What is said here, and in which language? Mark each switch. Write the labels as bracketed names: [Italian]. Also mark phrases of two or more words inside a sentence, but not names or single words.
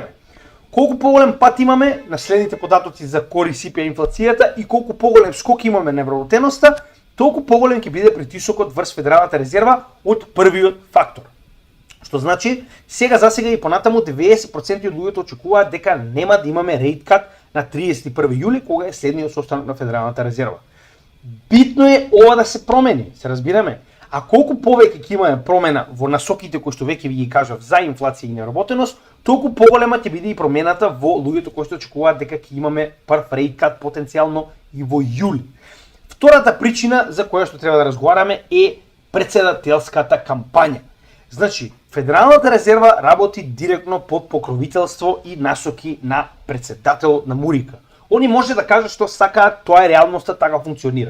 [Macedonian] Колку поголем пат имаме на следните податоци за кори CPI инфлацијата и колку поголем скок имаме на невработеноста, толку поголем ќе биде притисокот врз Федералната резерва од првиот фактор. Што значи, засега и понатаму 90% од луѓето очекуваат дека нема да имаме [English] rate cut [Macedonian] на 31 јули, кога е следниот состанок на Федералната резерва. Битно е ова да се промени, се разбираме. А колку повеќе ќе имаме промена во насоките кои што веќе ви ги кажав за инфлација и неработеност, толку поголема ќе биде и промената во луѓето кои што очекуваат дека ќе имаме прв [English] rate cut [Macedonian] потенцијално и во јули. Втората причина за која што треба да разговараме е председателската кампања. Значи, Федералната резерва работи директно под покровителство и насоки на председателот на Мурика. Они може да кажат што сакаат, тоа е реалноста, така функционира.